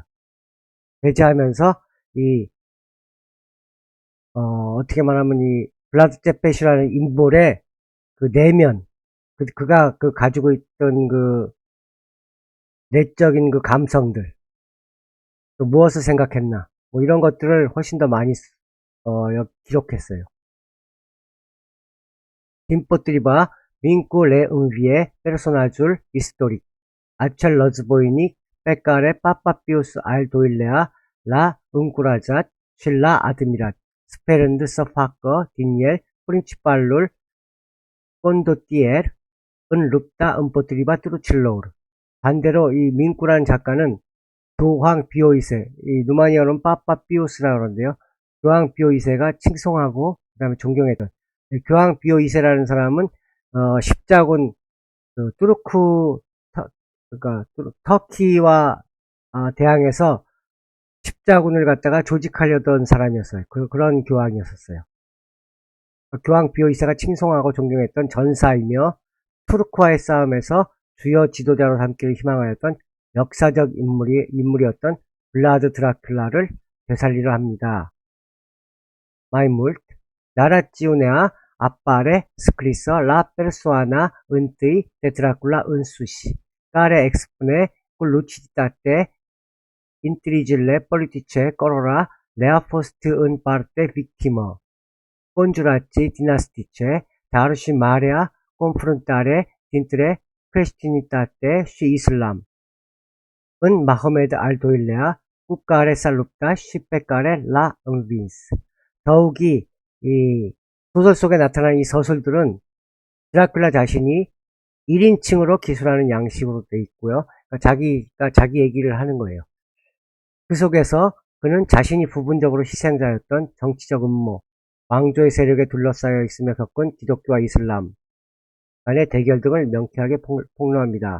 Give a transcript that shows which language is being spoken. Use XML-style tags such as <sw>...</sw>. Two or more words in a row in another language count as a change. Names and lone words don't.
<ko>배제하면서 이 어떻게 말하면 이 블라드 제펫이라는 인물의 그 내면 그가 가지고 있던 그 내적인 그 감성들 또 무엇을 생각했나 뭐 이런 것들을 훨씬 더 많이 기록했어요.</ko> <ro>Deopotriva vincu le învie personajul istoric, acel războinic pe care Papa Pius al II-lea l-a încurajat și l-a admirat, sperând să facă din el principalul condottier în lupta împotriva trucilor.</ro> <ko>반대로 이 민꾸라는 작가는 교황 비오 2세, 이 루마니아어는 빠빠 피우스라고 그러는데요. 교황 비오 2세가 칭송하고 그다음에 존경했던 교황 비오 2세라는 사람은 십자군 투르크 그러니까 터키와 대항해서 십자군을 갖다가 조직하려던 사람이었어요. 그런 교황이었었어요. 교황 비오 2세가 칭송하고 존경했던 전사이며 투르크와의 싸움에서 주요 지도자로 삼기를 희망하였던 역사적 인물이었던 블라드 드라큘라를 되살리려 합니다.</ko> <ro>Mai mult, narațiunea apare scrisă la persoana întâi de Dracula însuși, care expune cu luciditate intrigile politice cărora le-a fost în parte victimă, conjurații dinastice, dar și marea confruntare dintre creștinitate și islam. În Mahomed al II-lea, cu care s-a luptat și pe care l-a învins.</ro> <ko>더욱이 이 소설 속에 나타난 이 서술들은 드라큘라 자신이 1인칭으로 기술하는 양식으로 돼 있고요. 그러니까 자기가 자기 얘기를 하는 거예요. 그 속에서 그는 자신이 부분적으로 희생자였던 정치적 음모, 왕조의 세력에 둘러싸여 있으며 겪은 기독교와 이슬람 간의 대결 등을 명쾌하게 폭로합니다.</ko>